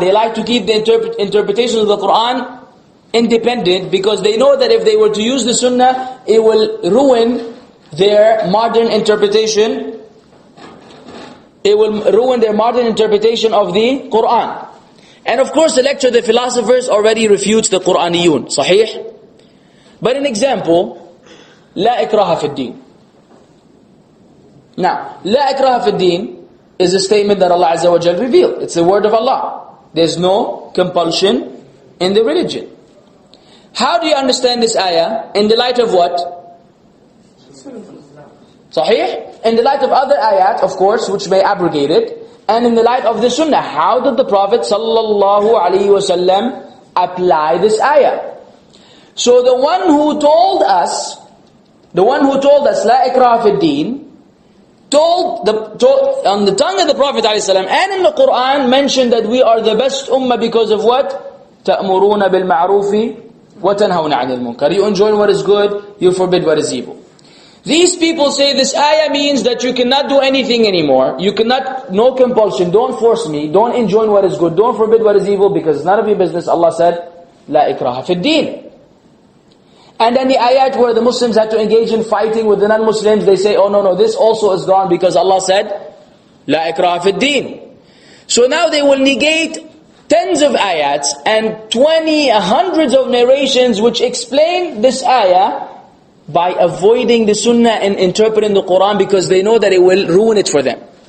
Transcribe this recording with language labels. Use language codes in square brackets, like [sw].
[en] They like to keep the interpretation of the Quran independent, because they know that if they were to use the sunnah, it will ruin their modern interpretation. It will ruin their modern interpretation of the Quran. And of course, the lecture, the philosophers already refutes the Quraniyun. Sahih? But an example, [ar] لا إكراه في الدين. [en] Now, [ar] لا إكراه في الدين [en] is a statement that Allah Azza wa Jal revealed. It's the word of Allah. There's no compulsion in the religion. How do you understand this ayah? In the light of what? Sahih? In the light of other ayat, of course, which may abrogate it. And in the light of the sunnah, how did the Prophet sallallahu alaihi wasallam apply this ayah? So the one who told us, [ar] لا إكراه في الدين, [en] told on the tongue of the Prophet ﷺ and in the Quran mentioned that we are the best ummah because of what? [ar] تَأْمُرُونَ بِالْمَعْرُوفِ وَتَنْهَوْنَ عَنِ الْمُنْكَرِ. [en] You enjoin what is good, you forbid what is evil. These people say this ayah means that you cannot do anything anymore. You cannot, no compulsion, don't force me, don't enjoin what is good, don't forbid what is evil, because it's none of your business. Allah said, [ar] لا إكراه في الدين. [en] And then the ayat where the Muslims had to engage in fighting with the non-Muslims, they say, oh no, this also is gone because Allah said, [ar] لا إكراه في الدين. [en] So now they will negate tens of ayats and hundreds of narrations which explain this ayah by avoiding the sunnah and interpreting the Quran, because they know that it will ruin it for them.